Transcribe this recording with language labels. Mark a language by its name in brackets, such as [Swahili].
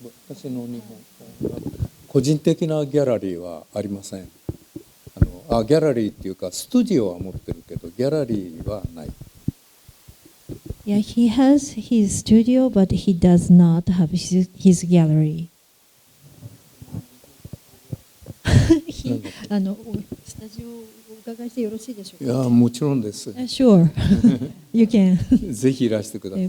[Japanese] 私の日本個人的なギャラリーはありません。ギャラリーっていうかスタジオは持ってるけどギャラリーはない。 [English] Yeah, he has his studio, but he does not have his gallery. [Japanese] スタジオをお伺いしてよろしいでしょうか。いや、もちろんです。 [English] Sure, you can. [Japanese] ぜひいらしてください。